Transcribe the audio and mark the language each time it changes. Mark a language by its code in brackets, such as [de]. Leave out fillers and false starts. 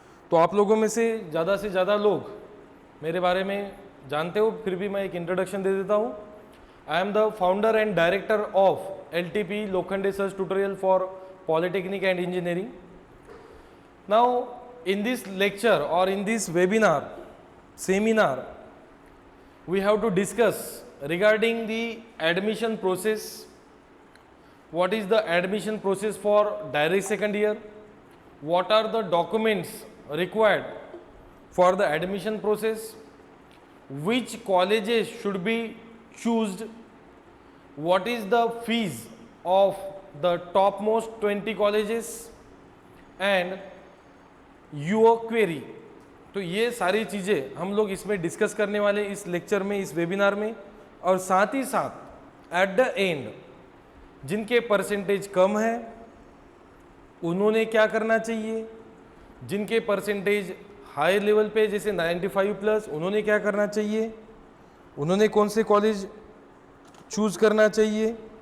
[hi] तो आप लोगों में से ज़्यादा लोग मेरे बारे में जानते हो, फिर भी मैं एक इंट्रोडक्शन दे देता हूँ। [en] I am the founder and director of LTP Lokhande search tutorial for polytechnic and engineering. Now in this lecture or in this seminar, we have to discuss regarding the admission process. What is the admission process for direct second year? What are the documents required for the admission process? Which colleges should be chosen? What is the fees of the topmost 20 colleges? And your query. [hi] तो ये सारी चीज़ें हम लोग इसमें discuss करने वाले इस लेक्चर में, इस वेबिनार में। और साथ ही साथ एट द एंड जिनके परसेंटेज कम है उन्होंने क्या करना चाहिए, जिनके परसेंटेज हाई लेवल पे जैसे 95 प्लस उन्होंने क्या करना चाहिए, उन्होंने कौन से कॉलेज चूज करना चाहिए।